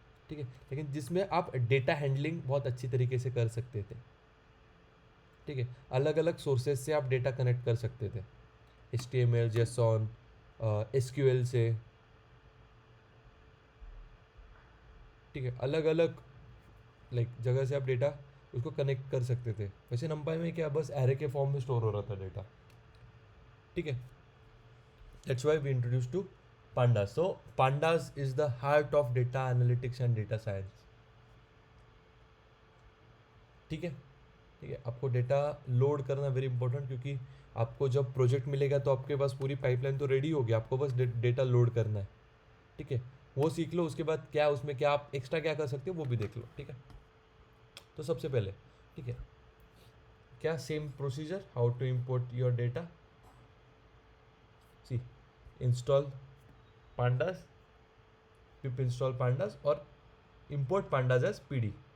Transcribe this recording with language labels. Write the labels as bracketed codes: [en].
[hi] ठीक है, लेकिन जिसमें आप डेटा हैंडलिंग बहुत अच्छी तरीके से कर सकते थे, ठीक है, अलग अलग सोर्सेज से आप डेटा कनेक्ट कर सकते थे, HTML, JSON, SQL से, ठीक है, अलग अलग जगह से आप डेटा उसको कनेक्ट कर सकते थे। वैसे नंपाई में क्या बस एरे के फॉर्म में स्टोर हो रहा था डेटा, ठीक है। [en] That's why we introduce to pandas. So pandas is the heart of data analytics and data science, [hi] ठीक है, ठीक है। आपको डेटा लोड करना वेरी इंपॉर्टेंट, क्योंकि आपको जब प्रोजेक्ट मिलेगा तो आपके पास पूरी पाइपलाइन तो रेडी होगी, आपको बस डेटा लोड करना है, ठीक है। वो सीख लो, उसके बाद क्या उसमें क्या आप एक्स्ट्रा क्या कर सकते हो वो भी देख लो, ठीक है। तो सबसे पहले, ठीक है, क्या [en] Same procedure, how to import your data, see install pandas, pip install pandas और import pandas as pd।